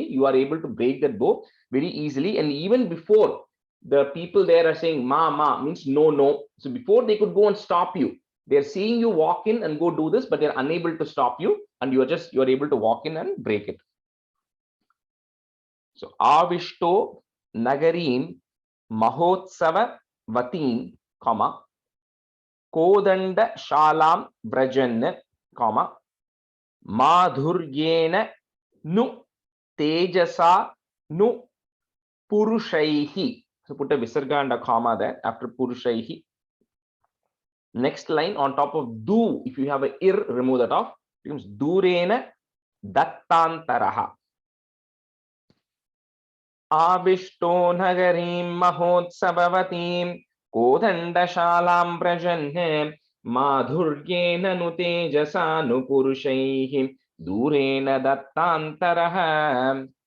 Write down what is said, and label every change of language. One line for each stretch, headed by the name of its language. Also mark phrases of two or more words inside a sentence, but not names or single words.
English: You are able to break that bow very easily. And even before, the people there are saying ma means no. So before they could go and stop you, they're seeing you walk in and go do this, but they're unable to stop you, and you're able to walk in and break it.
Sanskrit: So आविष्टो नगरीं महोत्सव वतीं, कॉमा, कोदण्ड शालां व्रजन्, कॉमा, माधुर्येण नु तेजसा नु पुरुषैः.
English: So put a visarga and a comma there after purushaihi. Next line on top of du, if you have a ir, remove that off. It becomes
Sanskrit: दूरेण दत्तान्तरः. आविष्टो नगरीं महोत्सववतीं कोदण्डशालां व्रजन् माधुर्येण नु तेजसा नु पुरुषैः दूरेण दत्तान्तरः.